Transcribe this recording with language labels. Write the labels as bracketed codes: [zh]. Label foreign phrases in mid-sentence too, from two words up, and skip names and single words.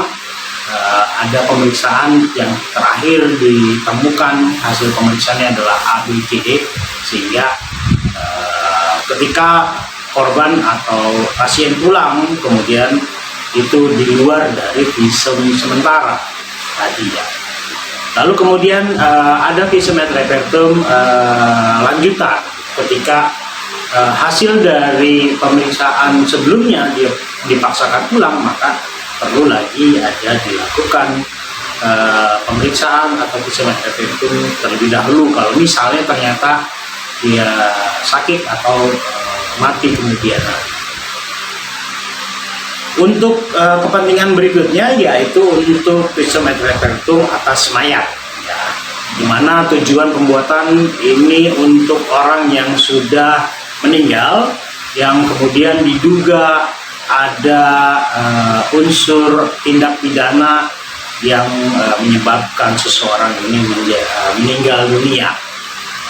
[id] Ada pemeriksaan yang terakhir ditemukan, hasil pemeriksaannya adalah ABCD, sehingga ketika korban atau pasien pulang kemudian itu di luar dari visum sementara tadi ya. Lalu kemudian ada [la] visum et repertum [id] lanjutan, ketika hasil dari pemeriksaan sebelumnya dia dipaksakan pulang, maka perlu lagi ada dilakukan pemeriksaan atau [la] visum et repertum [id] terlebih dahulu kalau misalnya ternyata dia sakit atau mati kemudian. Untuk kepentingan berikutnya yaitu untuk [la] visum et repertum [id] atas mayat, ya, dimana tujuan pembuatan ini untuk orang yang sudah meninggal, yang kemudian diduga ada unsur tindak pidana yang menyebabkan seseorang ini meninggal dunia.